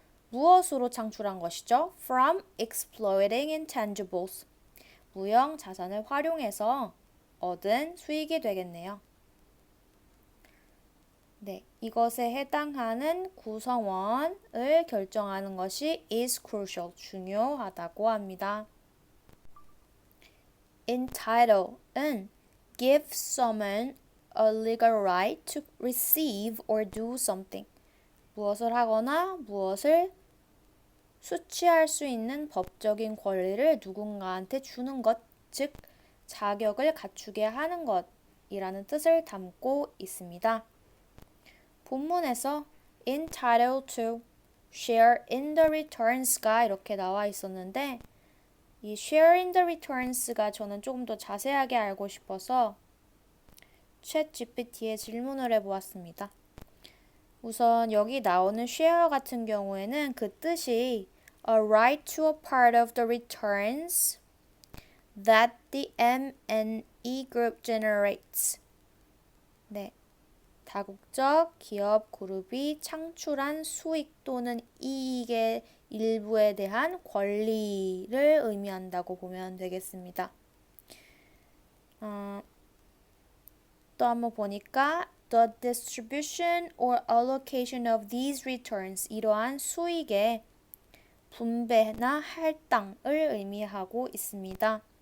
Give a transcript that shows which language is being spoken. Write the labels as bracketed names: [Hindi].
[Korean] 무엇으로 창출한 것이죠? [English] From exploiting intangibles, [Korean] 무형 자산을 활용해서 얻은 수익이 되겠네요. 이것에 해당하는 구성원을 결정하는 것이 [English] is crucial, [Korean] 중요하다고 합니다. [English] Entitle은 give someone a legal right to receive or do something. [Korean] 무엇을 하거나 무엇을 수취할 수 있는 법적인 권리를 누군가한테 주는 것, 즉 자격을 갖추게 하는 것이라는 뜻을 담고 있습니다. 본문에서 [English] entitled to, share in the returns [Korean] 가 이렇게 나와 있었는데 이 [English] share in the returns [Korean] 가 저는 조금 더 자세하게 알고 싶어서 챗GPT에 질문을 해보았습니다. 우선 여기 나오는 share 같은 경우에는 그 뜻이 [English] a right to a part of the returns that the M&E group generates. [Korean] 다국적 기업 그룹이 창출한 수익 또는 이익의 일부에 대한 권리를 의미한다고 보면 되겠습니다. 또 한번 보니까 [English] the distribution or allocation of these returns, [Korean] 이러한 수익의 분배나 할당을 의미하고 있습니다.